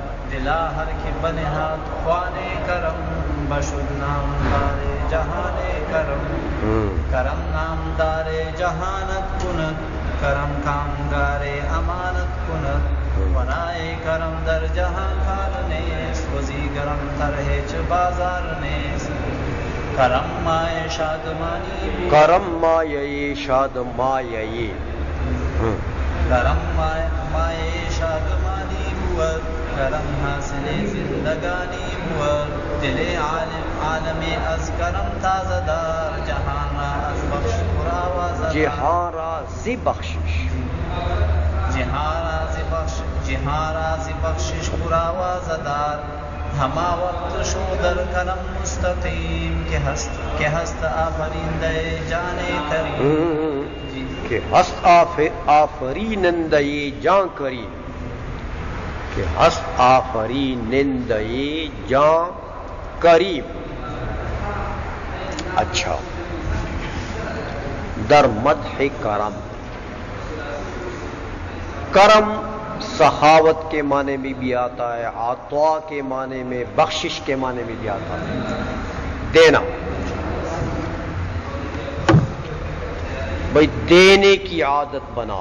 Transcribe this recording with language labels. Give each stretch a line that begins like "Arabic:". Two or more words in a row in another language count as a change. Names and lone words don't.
Persian: دلا ہر کے بنہاد خوان کرم، بشد نامدار جہان کرم، کرم نامدار جہانت کند، کرم کامگار امانت کند، ونائے کرم در جہان کار نیست، وزی گرم ترہچ بازار نیست، کرم مائے شادمانی کرم مایہ شادمایہ، کرم مائے شادمانی بود، کرم حاصل زندگانی بود، دل عالم از کرم تازہ دار، جہان را از بخش پر آوازدار، جہاں را زی بخشش، جہاں را زی بخشش پر آوازدار، ہما وقت شو در کرم مستقیم، کہ ہست آفرینده جان کریم، کہ ہست آفرینندہ جان کریم، کہ ہست آفرینندہ جان کریم۔
Urdu: اچھا،
Persian: در مدح کرم،
Urdu: کرم سخاوت کے معنی میں بھی آتا ہے، عطا کے معنی میں، بخشش کے معنی میں بھی آتا ہے، دینا۔ بھئی دینے کی عادت بناؤ۔